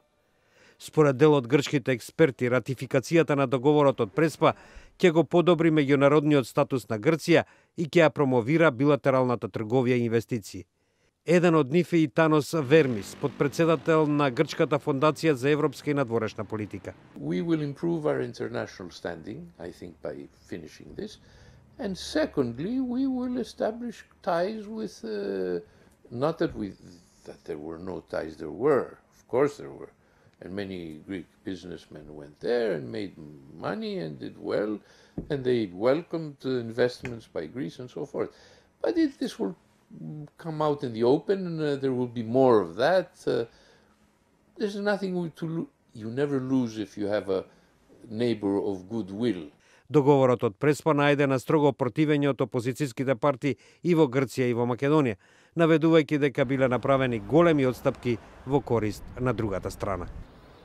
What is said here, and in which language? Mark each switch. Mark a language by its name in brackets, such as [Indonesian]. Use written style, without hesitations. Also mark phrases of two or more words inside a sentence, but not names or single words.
[Macedonian] Според дел од грчките експерти, ратификацијата на договорот од Преспа ќе го подобри меѓународниот статус на Грција и ќе ја промовира билатералната трговија и инвестиции. Еден од нив е и Танос Вермис, подпредседател на Грчката фондација за европска и надворешна политика. [English] We will improve our international standing, I think, by finishing this. And secondly, we will establish ties with, not that there were no ties, there were, of course there were. And many Greek businessmen went there and made money and did well, and they welcomed investments by Greece and so forth. But this will come out in the open, and there will be more of that. There's nothing you never lose if you have a neighbor of goodwill. [Macedonian] Договорот од Преспа најде на строго противење од опозицијските партии и во Грција и во Македонија, наведувајќи дека биле направени големи отстапки во корист на другата страна.